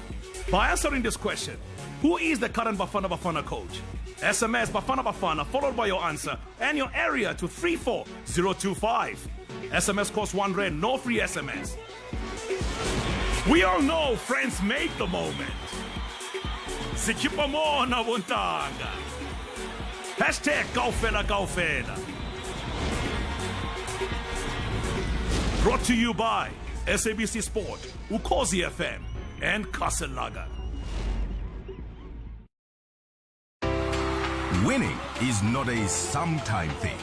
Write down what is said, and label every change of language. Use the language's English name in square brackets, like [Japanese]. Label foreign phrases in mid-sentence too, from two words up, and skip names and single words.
[English] By answering this question, who is the current Bafana Bafana coach? SMS Bafana Bafana followed by your answer and your area to 34025. SMS costs 1 Rand, no free SMS. We all know friends make the moment. Sikipa mo na buntanga. Hashtag Kaufela Kaufela. Brought to you by SABC Sport, Ukwazi FM, and Kaselaga. Winning is not a sometime thing.